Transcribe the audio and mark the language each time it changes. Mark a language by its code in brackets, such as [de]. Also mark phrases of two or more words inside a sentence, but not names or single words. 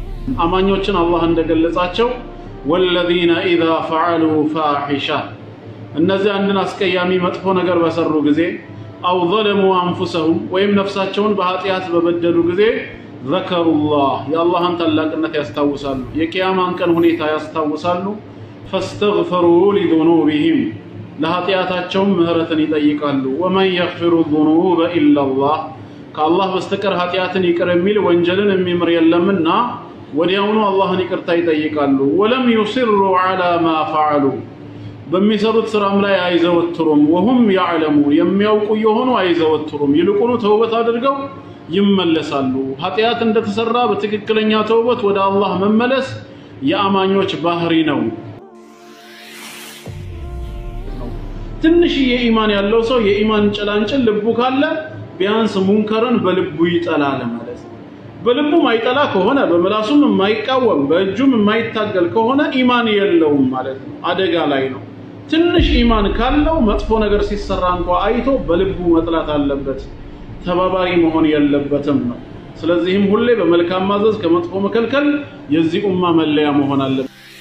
[am] አማኞችን አላህ እንደገለጻቸው [ar] والذين اذا فعلوا فاحشه [am] እነዚህ አንድን አስቀያሚ መጥፎ ነገር በሰሩ ጊዜ አው [ar] ظلموا انفسهم [am] ወይም ነፍሳቸውን በኃጢያት በበደሉ ጊዜ [ar] ذكروا الله [am] የአላህን ታላቅነት ያስታውሳሉ የቂያማን ቀን ሁኔታ ያስታውሳሉ [ar] فاستغفروا لذنوبهم [am] ለኃጢያታቸው ምህረትን ይጠይቃሉ [ar] ومن يغفر الذنوب الا الله [am] ከአላህ በስተቀር ኃጢያትን ይቅር የሚል ወንጀልን የሚምር የለምና ወዲያውኑ አላህን ይቅርታ ይጠይቃሉ [ar] ولم يصروا على ما فعلوا [am] በሚሰሩት ስራም ላይ አይዘወትሩም [ar] وهم يعلمون [am] የሚያውቁ የሆኑ አይዘወትሩም ይልቁኑ ተውበት አድርገው ይመለሳሉ ኃጢያት እንደተሰራ በትክክለኛ ተውበት ወደ አላህ መመለስ የአማኞች ባህሪ ነው ትንሽ የኢማን ያለው ሰው የኢማን ጭላንጭል ልቡ ካለ ቢያንስ ሙንከርን በልቡ ይጠላል ማለት ነው በልቡ ማይጠላ ከሆነ በመላሱም የማይቃወም በእጁም የማይታገል ከሆነ ኢማን የለውም ማለት ነው አደጋ ላይ ነው ትንሽ ኢማን ካለው መጥፎ ነገር ሲሰራ እንኳን አይቶ በልቡ መጥላት አለበት ተባባሪ መሆን የለበትም ነው ስለዚህም ሁሌ በመልካም ማዘዝ ከመጥፎ መከልከል የዚህ ኡማ መለያ መሆን አለበት